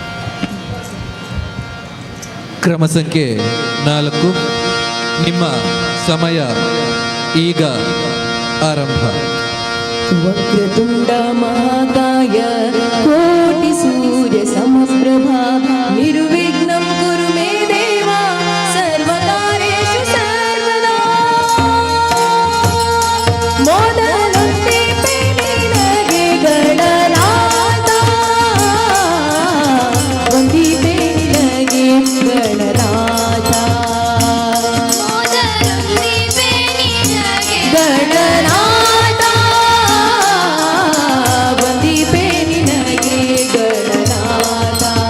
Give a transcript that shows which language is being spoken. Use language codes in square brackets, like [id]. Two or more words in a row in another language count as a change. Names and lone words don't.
[kn] ಕ್ರಮ ಸಂಖ್ಯೆ 4 ನಿಮ್ಮ ಸಮಯ ಈಗ ಆರಂಭ. [sa] ವಕ್ರತುಂಡ ಮಹಾಕಾಯ ಕೋಟಿ ಸೂರ್ಯ ಸಮಪ್ರಭಾ ನಿರ್ವಿಘ್ನಂ ಕುರು ಮೇ ದೇವ ಸರ್ವಕಾರ್ಯೇಷು ಸರ್ವದಾ. [kn] ಮೊದಲೊಂದೇ ನಿನಗೆ ಗಣನಾಥ, ವಂದಿತೆ ನಿನಗೆ ಗಣನಾಥ, ಗಣನಾಥ ವಂದಿಪೆ ನಿನಗೆ ಗಣನಾಥ.